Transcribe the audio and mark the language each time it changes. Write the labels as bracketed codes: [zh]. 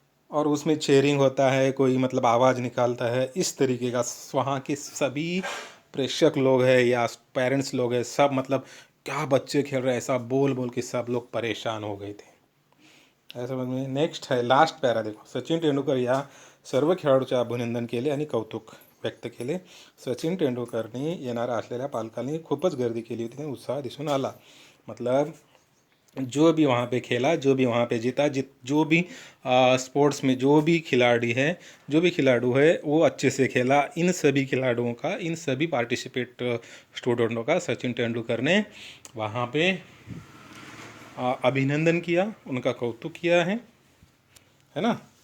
[hi] और उसमें चेयरिंग होता है, कोई मतलब आवाज़ निकालता है, इस तरीके का। वहाँ के सभी प्रेक्षक लोग हैं या पेरेंट्स लोग हैं, सब मतलब क्या बच्चे खेल रहे हैं ऐसा बोल बोल के सब लोग परेशान हो गए थे। ऐसा समज में। नेक्स्ट है लास्ट पॅरा, देखो। [mr] सचिन तेंडुलकर या सर्व खेळाडूच्या अभिनंदन केले आणि कौतुक व्यक्त केले. सचिन तेंडुलकरने येणाऱ्या असलेल्या पालकांनी खूपच गर्दी केली होती आणि उत्साह दिसून आला। [hi] मतलब जो भी वहाँ पे खेला, जो भी वहाँ पे जीता, जो भी स्पोर्ट्स में जो भी खिलाड़ी है, जो भी खिलाड़ू है, वो अच्छे से खेला। इन सभी खिलाड़ुओं का, इन सभी पार्टिसिपेट स्टूडेंटों का सचिन तेंदुलकर ने वहाँ पे अभिनंदन किया, उनका कौतुक किया है ना।